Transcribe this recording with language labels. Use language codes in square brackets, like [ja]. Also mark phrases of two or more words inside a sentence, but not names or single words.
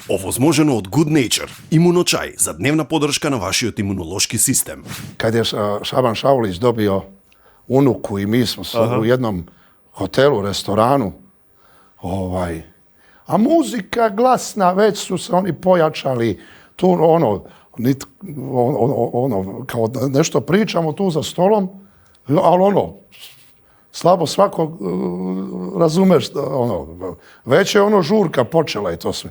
[mk] Овозможено од Good Nature, имуночај за дневна подршка на вашиот имунолошки систем. [sr] Kad je Šaban Šaulić dobio unuku i mi smo u jednom hotelu, restoranu, a muzika glasna, već su se oni pojačali, tu kao nešto pričamo tu za stolom, ali slabo svakog razumeš, već je žurka počela i to sve.